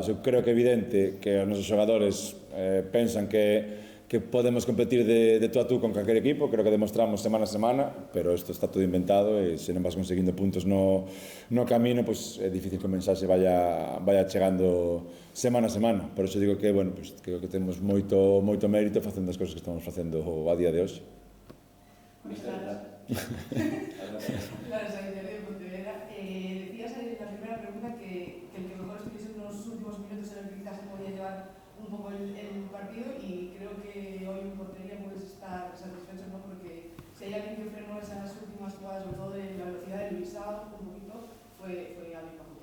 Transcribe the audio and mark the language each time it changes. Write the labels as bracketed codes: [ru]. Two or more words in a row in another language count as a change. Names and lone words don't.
[gl] Eu creo que é evidente que os nosos xogadores pensan que podemos competir de tú a tú con calquer equipo, creo que demostramos semana a semana, pero isto está todo inventado e se non vas conseguindo puntos no camino, pois é difícil que o mensaxe vaya chegando semana a semana. Por iso digo que, bueno, pois creo que temos moito mérito facendo as cousas que estamos facendo a día de hoxe. [es] Claro, Xavier de Pontevedra. Decías en la primera pregunta que el que mejor estuviese en los últimos minutos era el que quizás se podía llevar un poco el partido, y creo que hoy en portería puedes estar satisfecho, ¿no? Porque si hay alguien que frenó esas últimas jugadas, sobre todo de la velocidad de Luisao, un poquito, fue alguien bajo.